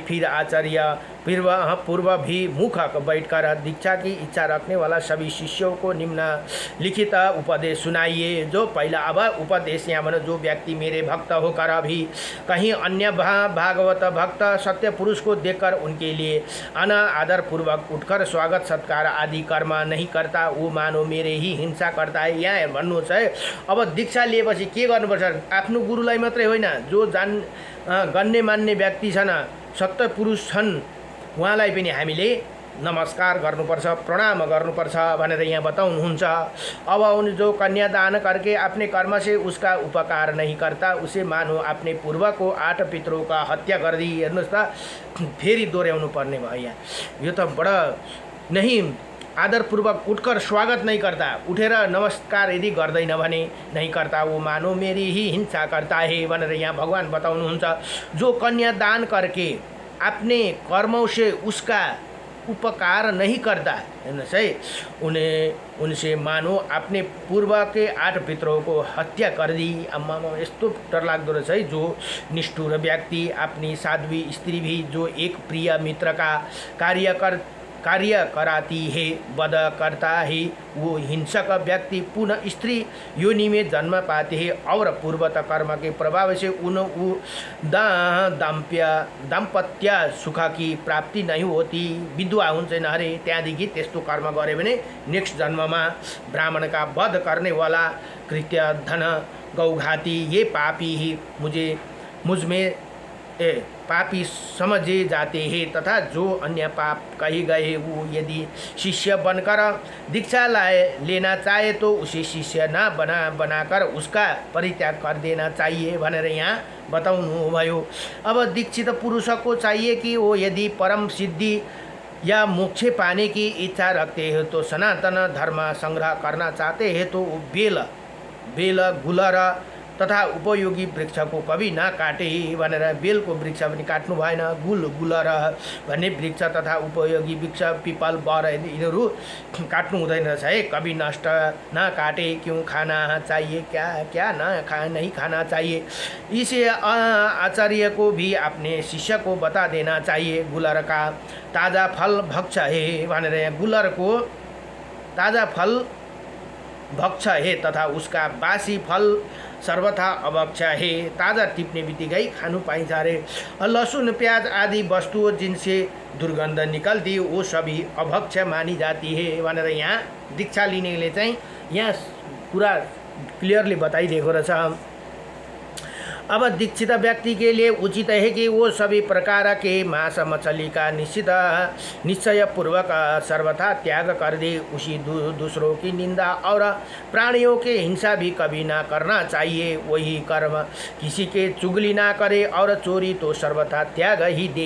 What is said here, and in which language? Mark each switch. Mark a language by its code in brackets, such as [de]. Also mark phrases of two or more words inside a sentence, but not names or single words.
[hi] फिर आचार्य पूर्व भी मुख बैठकर दीक्षा की इच्छा रखने वाला सभी शिष्यों को निम्नलिखित उपदेश सुनाइए। जो पहला अब उपदेश यहाँ मानो जो व्यक्ति मेरे भक्त होकर भी कहीं अन्य भागवत भक्त सत्य पुरुष को देखकर उनके लिए आदर पूर्वक उठकर स्वागत सत्कार आदि कर्म नहीं करता, वो मानो मेरे ही हिंसा करता है। [ne] यहाँ भन्नुहोस् है, अब दीक्षा लिएपछि के गर्नुपर्छ? आफ्नो गुरुलाई मात्रै होइन, जो गण्य मान्ने व्यक्ति छन्, सत्य पुरुष छन्, उहाँलाई पनि हामीले नमस्कार गर्नुपर्छ, प्रणाम गर्नुपर्छ भनेर यहाँ बताउनुहुन्छ। [hi] अब उन जो कन्यादान करके अपने कर्म से उसका उपकार नहीं करता, उसे मानो अपने पूर्व को 8 पितरों का हत्या कर दी। [ne] हेर्नुहोस् त, फेरि दोहोऱ्याउनु पर्ने भयो यहाँ। यो त [hi] बडा नहीं आदरपूर्वक उठकर स्वागत नहीं करता, [ne] उठेर नमस्कार यदि गर्दैन भने [hi] नहीं करता, वो मानो मेरी ही हिंसा करता है [ne] भनेर यहाँ भगवान बताउनुहुन्छ। [hi] जो कन्यादान करके अपने कर्मों से उसका उपकार नहीं करता [ne] हेर्नुहोस् है। [hi] उनसे मानो अपने पूर्व के 8 पितरों को हत्या कर दी। [ne] आम्मामा यस्तो डरलाग्दो रहेछ है। [hi] जो निष्ठुर व्यक्ति अपनी साध्वी स्त्री भी जो एक प्रिय मित्र का कार्य कराती है, वध करता है, वो हिंसक व्यक्ति पुनः स्त्री योनि में जन्म पाते हैं और पूर्वत कर्म के प्रभाव से दाम्पत्य सुख की प्राप्ति नहीं होती, [ne] विधवा हुन्छन् अरे। त्यहाँदेखि त्यस्तो कर्म गरे भने नेक्स्ट जन्ममा [hi] ब्राह्मण का वध करने वाला कृत्य धन गौघाती ये पापी ही मुझमें पापी समझे जाते हैं तथा जो अन्य पाप कहे गए वो यदि शिष्य बनकर दीक्षा लेना चाहे तो उसे शिष्य न बनाकर उसका परित्याग कर देना चाहिए [ne] भनेर यहाँ बताउनु भयो। [hi] अब दीक्षित पुरुष को चाहिए कि वो यदि परम सिद्धि या मोक्ष पाने की इच्छा रखते हैं तो सनातन धर्म संग्रह करना चाहते हैं तो बेल गुलर तथा उपयोगी वृक्ष को कभी न काटे [ne] भनेर बेलको वृक्ष पनि काट्नु भएन। गुलर भन्ने वृक्ष तथा उपयोगी वृक्ष पिपल बर यिनीहरू काट्नु हुँदैन रहेछ है। [hi] कभी नष्ट न काटे क्यों खाना चाहिए क्या नहीं खाना चाहिए। इसे आचार्य को भी अपने शिष्य को बता देना चाहिए। गुलर का ताज़ा फल भक्ष है भनेर गुलर को ताज़ा फल भक्ष है तथा उसका बासी फल सर्वथा अभक्ष है। [ne] ताज़ा टिप्ने बित्तिकै खानु पाइन्छ अरे। [hi] लहसुन प्याज आदि वस्तुओं जिनसे दुर्गंध निकलती वो सभी अभक्ष मानी जाती है [ne] भनेर यहाँ दीक्षा लिनेले चाहिँ यहाँ कुरा क्लियरली बताइदिएको रहेछ। [hi] अब दीक्षित व्यक्ति के लिए उचित है कि वो सभी प्रकार के मांस मछली का निश्चय पूर्वक सर्वथा त्याग कर दे। उसी दूसरों की निंदा और प्राणियों के हिंसा भी कभी ना करना चाहिए। वही कर्म किसी के चुगली ना करे और चोरी तो सर्वथा त्याग ही दे।